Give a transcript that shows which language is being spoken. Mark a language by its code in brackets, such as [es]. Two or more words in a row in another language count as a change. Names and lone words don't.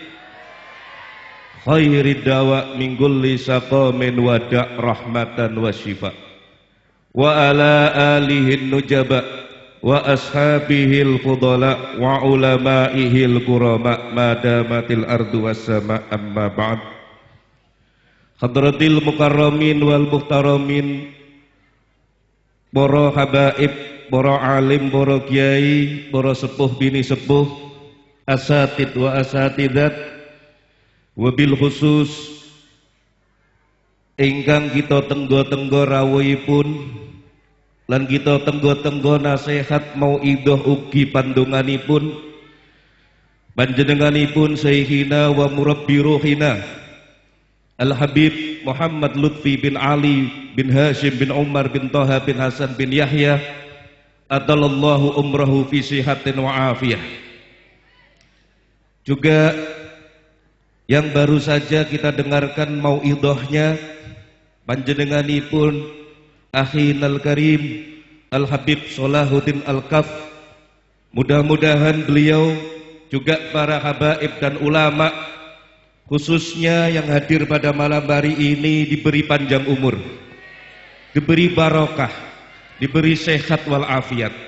[ar] خير الدواء من كل سقم ودواء رحمة وشفاء وعلى آله النجباء وأصحابه الفضلاء وعلمائه الكرماء ما دامت الأرض والسماء أما بعد. حضرة المكرمين والمحترمين, [jv] para habaib, para alim, para kiai, para sepuh bini sepuh, [ar] أساتيذ وأساتيذات وبالخصوص [jv] ingkang kita tenggo-tenggo rawuhipun lan kita tenggo-tenggo nasihat mauidhah ugi pandonganipun panjenenganipun [ar] شيخنا ومربي روحنا [jv] Al-Habib Muhammad Lutfi bin Ali bin Hashim bin Umar bin Toha bin Hasan bin Yahya [ar] أطال الله عمره في صحة وعافية. [id] Juga yang baru saja kita dengarkan mauidhahnya panjenenganipun [ar] أخينا الكريم [id] Al-Habib Salahuddin Al-Kaf. Mudah-mudahan beliau juga para habaib dan ulama khususnya yang hadir pada malam hari ini diberi panjang umur, diberi barokah, diberi sehat wal afiat.